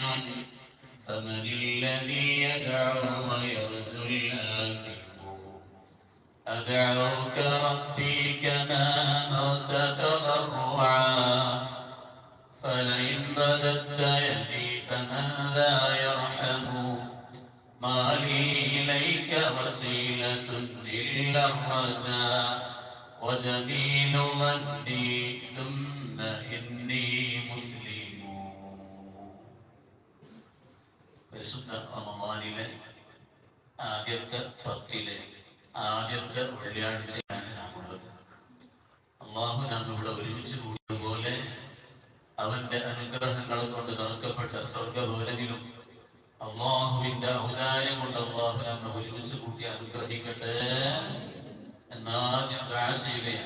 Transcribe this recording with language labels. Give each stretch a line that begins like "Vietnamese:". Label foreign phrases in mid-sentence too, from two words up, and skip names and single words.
Arabic: فمن الذي يدعو ويرجو الآثم أدعوك ربي كما أمرت تضرعا فلئن رددت يدي فمن ذا يرحم ما لي إليك وسيلة إلا الرجاء وجميل ظني ثم إني مسلم.
Malayalam: പരിശുദ്ധ റമദാനിലെ ആദ്യത്തെ 10 ആദ്യത്തെ വെള്ളിയാഴ്ചയാണ് നാം ഉള്ളത്. അള്ളാഹു നാം ഇവിടെ ഒരുമിച്ച് കൂടിയതുപോലെ അവന്റെ അനുഗ്രഹങ്ങൾ കൊണ്ട് നിറക്കപ്പെട്ട സ്വർഗഭവനത്തിലും അള്ളാഹുവിന്റെ ഔദാര്യം കൊണ്ട് അള്ളാഹു നമ്മെ ഒരുമിച്ച് കൂട്ടി അനുഗ്രഹിക്കട്ടെ എന്നാദ്യം ദുആ ചെയ്യുകയാണ്.